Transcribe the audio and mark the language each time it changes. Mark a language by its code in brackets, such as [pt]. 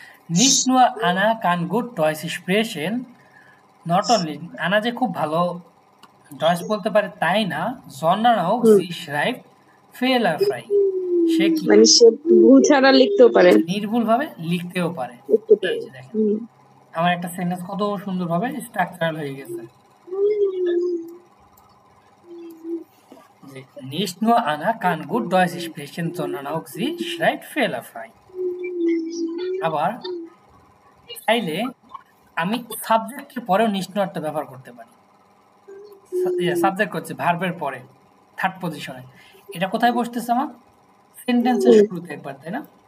[de] Nicht nur Anna kann gut Deutsch sprechen, [bn] not only আনা যে খুব ভালো ডয়েস বলতে পারে তাই না, [de] sondern auch [bn] হুম [de] sie schreibt fehlerfrei, [bn] সে কি মানে সে ভুল ছাড়া লিখতেও পারে নির্ভুলভাবে লিখতেও পারে। লিখতে এই পারে যে দেখেন হুম আমার একটা সেন্টেন্স কত সুন্দরভাবে স্ট্রাকচারাল হয়ে গেছে। যে [de] nicht nur Anna kann gut Deutsch sprechen, sondern auch sie schreibt fehlerfrei. [bn] আবার চাইলে আমি সাবজেক্টের পরেও nicht nur টা ব্যবহার করতে পারি। সাবজেক্ট হচ্ছে ভার্বের পরে থার্ড পজিশনে। এটা কোথায় বসতেছে আমার? সেন্টেন্সের শুরুতে একবার, তাই না?